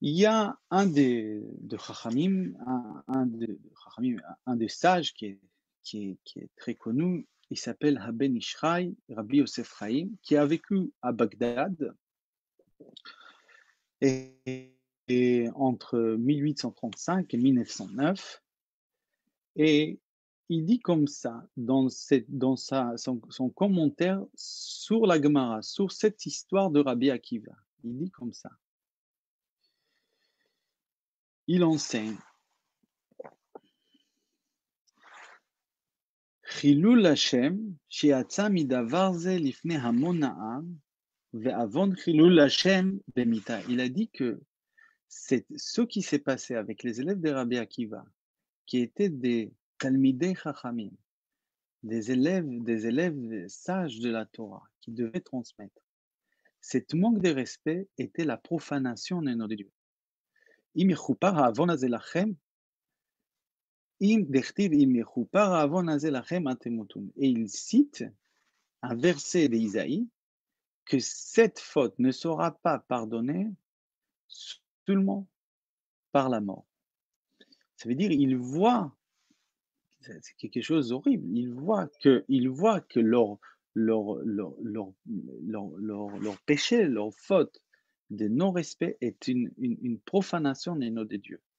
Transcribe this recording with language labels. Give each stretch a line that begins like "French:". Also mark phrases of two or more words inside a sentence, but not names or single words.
French: Il y a un de Chachamim, un des sages qui est très connu, il s'appelle Haben Ishraï, Rabbi Yosef Chaim, qui a vécu à Bagdad et, et entre 1835 et 1909. Et il dit comme ça, son commentaire sur la Gemara, sur cette histoire de Rabbi Akiva. Il dit comme ça. Il enseigne.
Hebrew: חילול השם שיצא מדבר זה לפני המון העם, ועוון חילול השם במיתה.
French: Il a dit que c'est ce qui s'est passé avec les élèves de Rabbi Akiva, qui étaient des
Hebrew: תלמידי חכמים,
French: des élèves sages de la Torah, qui devaient transmettre. Cet manque de respect était la profanation des noms de Dieu.
Hebrew: אם יכופר העוון הזה לכם, אם דכתיב אם יכופר העוון הזה לכם אתם תמותון.
French: Et il cite un verset d'Isaïe que cette faute ne sera pas pardonnée seulement par la mort. Ça veut dire il voit, c'est quelque chose d'horrible, il voit que leur péché, leur faute de non-respect est une profanation des noms de Dieu.